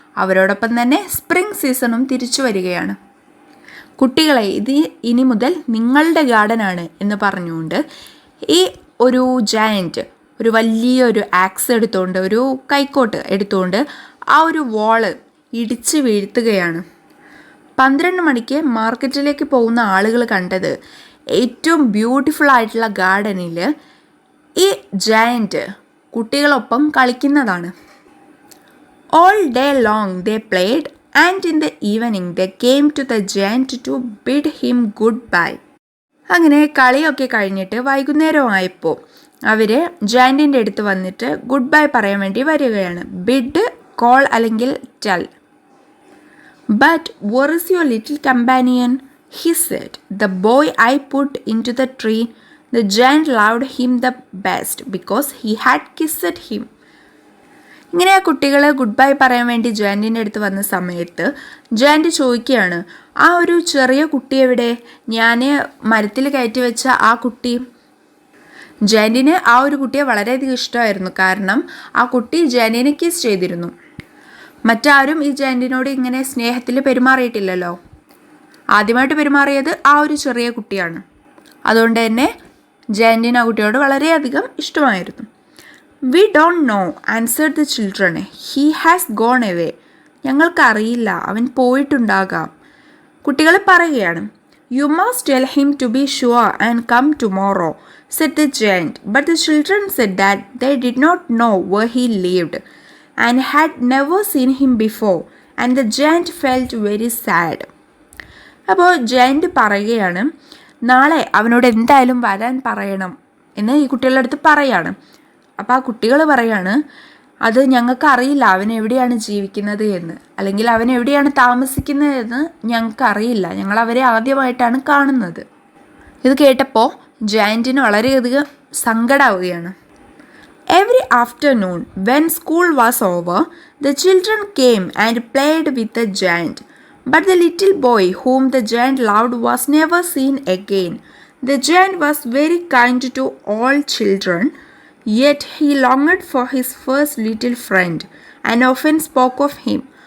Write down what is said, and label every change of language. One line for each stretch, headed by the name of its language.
Malayalam: അവരോടൊപ്പം തന്നെ സ്പ്രിംഗ് സീസണും തിരിച്ചു വരികയാണ്. കുട്ടികളെ, ഇത് ഇനി മുതൽ നിങ്ങളുടെ ഗാർഡനാണ് എന്ന് പറഞ്ഞുകൊണ്ട് ഈ ഒരു ജയൻറ്റ് ഒരു വലിയൊരു ആക്സ് എടുത്തുകൊണ്ട്, ഒരു കൈക്കോട്ട് എടുത്തുകൊണ്ട് ആ ഒരു വാള് ഇടിച്ച് വീഴ്ത്തുകയാണ്. 12 മണിക്ക് മാർക്കറ്റിലേക്ക് പോകുന്ന ആളുകൾ കണ്ടത് ഏറ്റവും ബ്യൂട്ടിഫുൾ ആയിട്ടുള്ള ഗാർഡനിൽ ഈ ജയൻറ്റ് കുട്ടികളൊപ്പം കളിക്കുന്നതാണ്.
English: All day long they played, and in the evening they came to the giant to bid him goodbye.
Malayalam: അങ്ങനെ കളിയൊക്കെ കഴിഞ്ഞിട്ട് വൈകുന്നേരമായപ്പോൾ അവർ ജയൻറ്റിൻ്റെ അടുത്ത് വന്നിട്ട് ഗുഡ് ബൈ പറയാൻ വേണ്ടി വരികയാണ്. ബിഡ്, കോൾ അല്ലെങ്കിൽ tell.
English: But where is your little companion? He said. The boy I put into the tree. The giant loved him the best because he had kissed him.
Malayalam: ഇങ്ങനെ ആ കുട്ടികൾ good bye പറയാൻ വേണ്ടി ജയൻറ്റിൻ്റെ അടുത്ത് വന്ന സമയത്ത് giant ചോദിക്കുകയാണ്, ആ ഒരു ചെറിയ കുട്ടി എവിടെ? ഞാൻ മരത്തിൽ കയറ്റി വെച്ച ആ കുട്ടി. ജയൻറ്റിന് ആ ഒരു കുട്ടിയെ വളരെയധികം ഇഷ്ടമായിരുന്നു. കാരണം ആ കുട്ടി ജയൻറ്റിനെ കിസ് ചെയ്തിരുന്നു. മറ്റാരും ഈ ജയൻറ്റിനോട് ഇങ്ങനെ സ്നേഹത്തിൽ പെരുമാറിയിട്ടില്ലല്ലോ. ആദ്യമായിട്ട് പെരുമാറിയത് ആ ഒരു ചെറിയ കുട്ടിയാണ്. അതുകൊണ്ട് തന്നെ ജയൻറ്റിന് ആ കുട്ടിയോട് വളരെയധികം ഇഷ്ടമായിരുന്നു.
English: We don't know, answered the children. He has gone away.
Malayalam: ഞങ്ങൾക്കറിയില്ല, അവൻ പോയിട്ടുണ്ടാകാം. കുട്ടികൾ പറയുകയാണ്.
English: You must tell him to be sure and come tomorrow, said the giant. But the children said that they did not know where he lived and had never seen him before, and the giant felt very sad.
Malayalam: അപ്പോൾ giant പറയുകയാണ്, നാളെ അവനോട് എന്തായാലും വരാൻ പറയണം എന്ന് ഈ കുട്ടികളുടെ അടുത്ത് പറയാണ്. അപ്പോൾ ആ കുട്ടികൾ പറയാണ്, അത് ഞങ്ങൾക്ക് അറിയില്ല അവൻ എവിടെയാണ് ജീവിക്കുന്നത് എന്ന്, അല്ലെങ്കിൽ അവൻ എവിടെയാണ് താമസിക്കുന്നത് എന്ന് ഞങ്ങൾക്കറിയില്ല, ഞങ്ങൾ അവരെ ആദ്യമായിട്ടാണ് കാണുന്നത്. ഇത് കേട്ടപ്പോൾ ജയൻറ്റിന് വളരെയധികം സങ്കടമാവുകയാണ്.
English: Every afternoon when school was over, the children came and played with the giant. But the little boy whom the giant loved was never seen again. The giant was very kind to all children, yet he longed for his first little friend and often spoke of him.